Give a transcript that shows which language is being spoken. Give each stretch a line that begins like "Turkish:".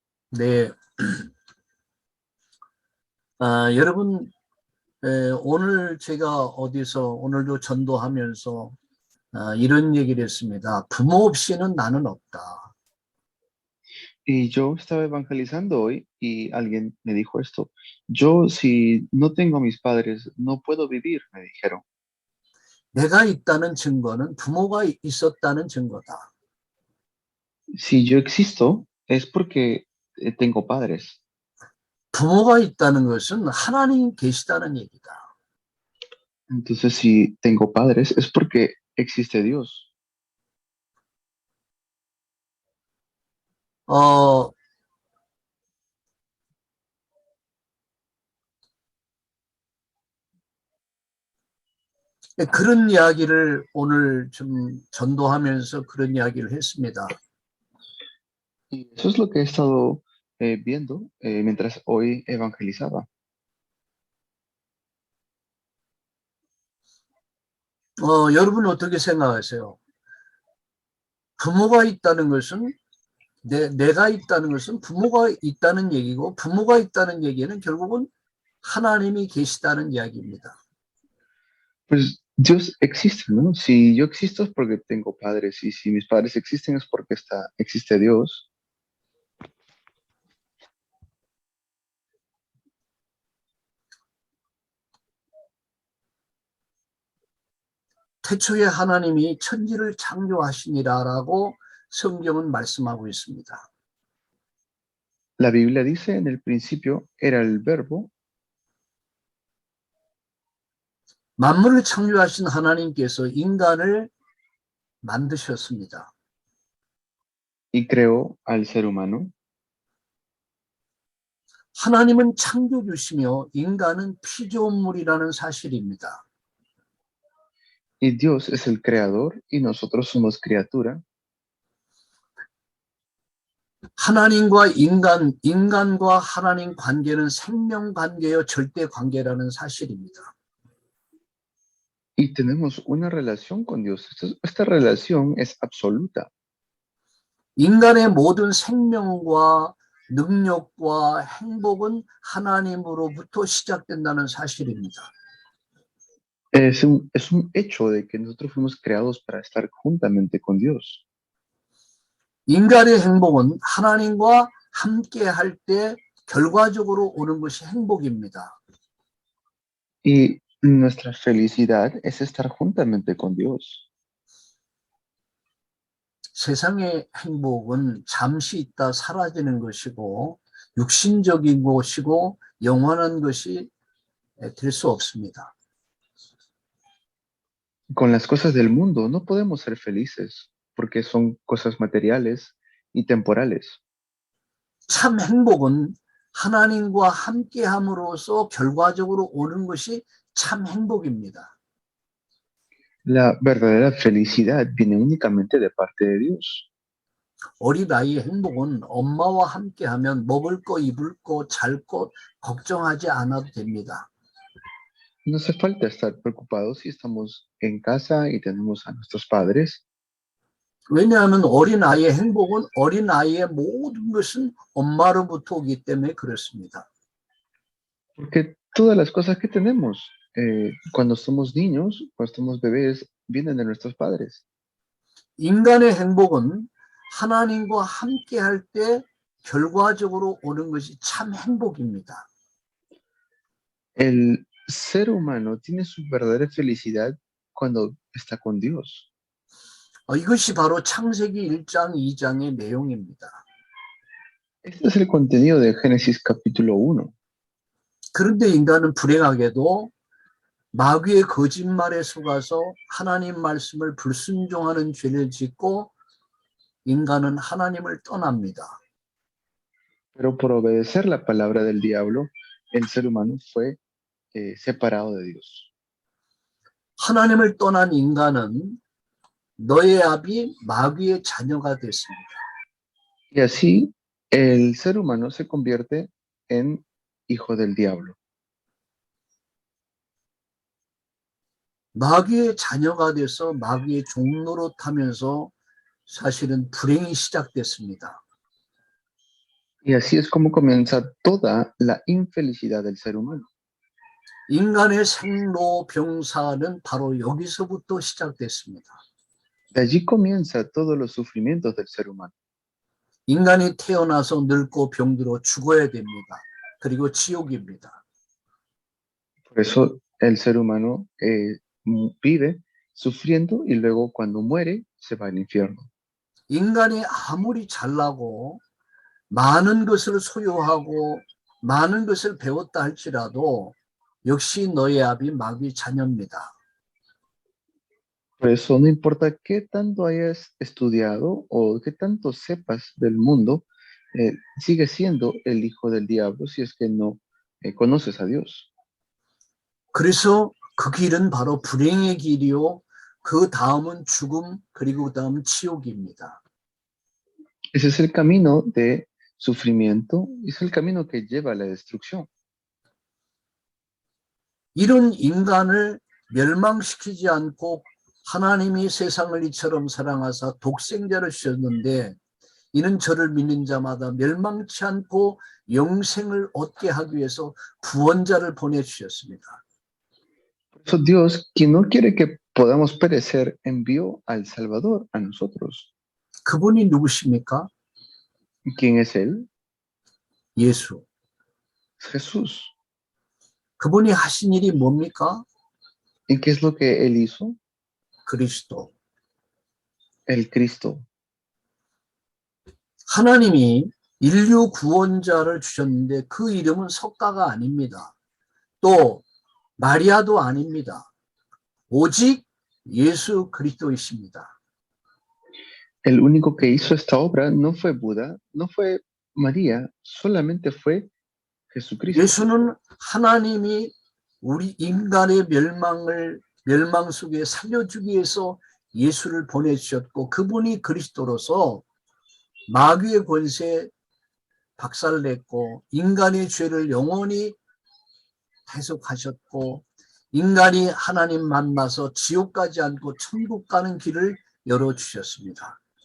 Korean: 네, 여러분 오늘 제가 어디서 오늘도 전도하면서 이런 얘기를 했습니다. 부모 없이는 나는 없다.
Spanish: Y yo estaba evangelizando hoy y alguien me dijo esto. Yo, si no tengo a mis padres, no puedo vivir, me dijeron.
Korean: 내가 있다는 증거는 부모가 있었다는 증거다.
Spanish: Si yo existo, es porque tengo padres.
Korean: 부모가 있다는 것은 하나님 계시다는 얘기다.
Spanish: Entonces, si tengo padres, es porque existe Dios.
Korean: 어, 그런 이야기를 오늘 좀 전도하면서 그런 이야기를 했습니다.
Spanish: Y eso es lo que he estado viendo mientras hoy evangelizaba.
Korean: 여러분 어떻게 생각하세요? 부모가 있다는 것은 내가 있다는 것은 부모가 있다는 얘기고 부모가 있다는 얘기는 결국은 하나님이 계시다는 이야기입니다.
Spanish: Pues Dios existe, ¿no? Si yo existo es porque tengo padres y si mis padres existen es porque existe Dios.
Korean: 태초에 하나님이 천지를 창조하시니라라고 성경은 말씀하고 있습니다.
Spanish: La Biblia dice en el principio era el verbo
Korean: 만물을 창조하신 하나님께서 인간을 만드셨습니다.
Spanish: y creó al ser humano.
Korean: 하나님은 창조주시며 인간은 피조물이라는 사실입니다.
Spanish: Y Dios es el creador y nosotros somos criatura.
Korean: 하나님과 인간과 하나님 관계는 생명 관계요 절대 관계라는 사실입니다.
Spanish: Y tenemos una relación con Dios. Esta relación es absoluta.
Korean: 인간의 모든 생명과 능력과 행복은 하나님으로부터 시작된다는 사실입니다.
Spanish: Es un hecho de que nosotros fuimos creados para estar juntamente con Dios.
Korean: 인간의 행복은 하나님과 함께 할 때 결과적으로 오는 것이 행복입니다.
Spanish: Y nuestra felicidad es estar juntamente con Dios.
Korean: 세상의 행복은 잠시 있다 사라지는 것이고 육신적인 것이고 영원한 것이 될 수 없습니다.
Spanish: Con las cosas del mundo no podemos ser felices porque son cosas materiales y temporales.
Korean: 참 행복은 하나님과 함께함으로써 결과적으로 오는 것이 참 행복입니다.
Spanish: La verdadera felicidad viene únicamente de parte de Dios.
Korean: 어린아이의 행복은 엄마와 함께하면 먹을 거, 입을 거, 잘 거 걱정하지 않아도 됩니다.
Spanish: No hace falta estar preocupados si estamos en casa y tenemos a nuestros padres,
Korean: 왜냐하면 어린아이의 행복은 어린아이의 모든 것은 엄마로부터 오기 때문에 그렇습니다.
Spanish: porque todas las cosas que tenemos cuando somos niños, cuando somos bebés, vienen de nuestros padres.
Korean: 인간의 행복은 하나님과 함께할 때 결과적으로 오는 것이 참 행복입니다.
Spanish: El ser humano tiene su verdadera felicidad cuando está con Dios.
Korean: 이것이 바로 창세기 1장, 2장의 내용입니다.
Spanish: Este es el contenido de Génesis capítulo 1.
Korean: 그런데 인간은 불행하게도 마귀의 거짓말에 속아서 하나님 말씀을 불순종하는 죄를 짓고 인간은 하나님을 떠납니다.
Spanish: Pero por obedecer la palabra del diablo, el ser humano fue separado de Dios.
Korean: 하나님을 떠난 인간은 너의 아비 마귀의 자녀가 됐습니다.
Spanish: Y así el ser humano se convierte en hijo del diablo.
Korean: 마귀의 자녀가 돼서 마귀의 종로로 타면서 사실은 불행이 시작됐습니다.
Spanish: Y así es como comienza toda la infelicidad del ser humano.
Korean: 인간의 생로병사는 바로 여기서부터 시작됐습니다.
Spanish: De allí comienza todos los sufrimientos del ser humano.
Korean: 인간이 태어나서 늙고 병들어 죽어야 됩니다. 그리고 지옥입니다.
Spanish: Por eso el ser humano vive sufriendo y luego cuando muere se va al infierno.
Korean: 인간이 아무리 잘나고 많은 것을 소유하고 많은 것을 배웠다 할지라도 역시 너의 아비 마귀 자녀입니다.
Spanish: Por eso no importa qué tanto hayas estudiado o qué tanto sepas del mundo, sigue siendo el hijo del diablo si es que no conoces a Dios.
Korean: 그래서 그 길은 바로 불행의 길이요. 그 다음은 죽음, 그리고 그 다음은 지옥입니다.
Spanish: Ese es el camino de sufrimiento, es el camino que lleva a la destrucción.
Korean: 이런 인간을 멸망시키지 않고 하나님이 세상을 이처럼 사랑하사 독생자를 주셨는데 이는 저를 믿는 자마다 멸망치 않고 영생을 얻게 하기 위해서 구원자를 보내주셨습니다.
Spanish: Por eso Dios, quien no quiere que podamos perecer, envió al Salvador a nosotros.
Korean: 그분이 누구십니까?
Spanish: ¿Quién es Él?
Korean: 예수.
Spanish: Es Jesús.
Korean: 그분이 하신 일이 뭡니까?
Spanish: ¿Y qué es lo que Él hizo?
Korean: 그리스도.
Spanish: El Cristo.
Korean: 하나님이 인류 구원자를 주셨는데 그 이름은 석가가 아닙니다. 또 마리아도 아닙니다. 오직 예수 그리스도이십니다.
Spanish: El único que hizo esta obra no fue Buda, no fue María, solamente fue Jesucristo.
Korean: 예수는 하나님이 우리 인간의 멸망 속에 살려주기 위해서 예수를 보내주셨고 그분이 그리스도로서 마귀의 권세 박살냈고 인간의 죄를 영원히 대속하셨고 인간이 하나님 만나서 지옥 가지 않고 천국 가는 길을 열어주셨습니다.